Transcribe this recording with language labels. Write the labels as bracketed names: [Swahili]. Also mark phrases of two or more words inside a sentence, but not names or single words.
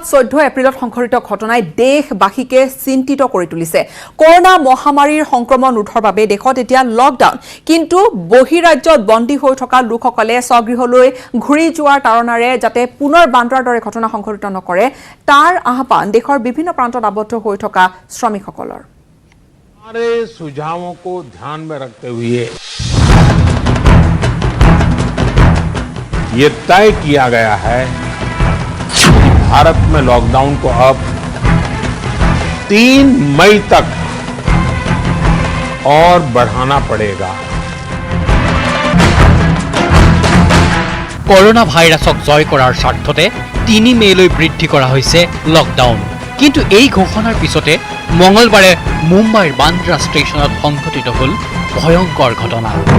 [Assamese] 14 এপ্ৰিলত সংঘটিত ঘটনাই দেশবাসীকে চিন্তিত কৰি তুলিছে কৰোনা মহামাৰীৰ সংক্ৰমণ ৰোধৰ বাবে দেশত এতিয়া লকডাউন কিন্তু বহিৰাজ্যত বন্দী হৈ থকা লোকসকলে স্বগৃহলৈ ঘূৰি যোৱাৰ তাৰণাৰে যাতে পুনৰ বান্দ্ৰাৰ দৰে ঘটনা সংঘটিত নকৰে তাৰ আহ্বান দেশৰ বিভিন্ন প্ৰান্তত আবদ্ধ হৈ থকা শ্ৰমিকসকলৰ [Hindi] हमारे सुझावों को ध्यान में रखते हुए ये तय किया गया है कि भारत में लॉकडाउन को अब 3 मई तक और बढ़ाना पड़ेगा [Assamese] করোনা ভাইরাসক জয় কৰাৰ স্বাৰ্থতে 3 মেলৈ বৃদ্ধি কৰা হৈছে লকডাউন কিন্তু এই ঘোষণাৰ পিছতে মঙ্গলবাৰে মুম্বাইৰ বান্দ্ৰা ষ্টেচনত সংঘটিত হ'ল ভয়ংকৰ ঘটনা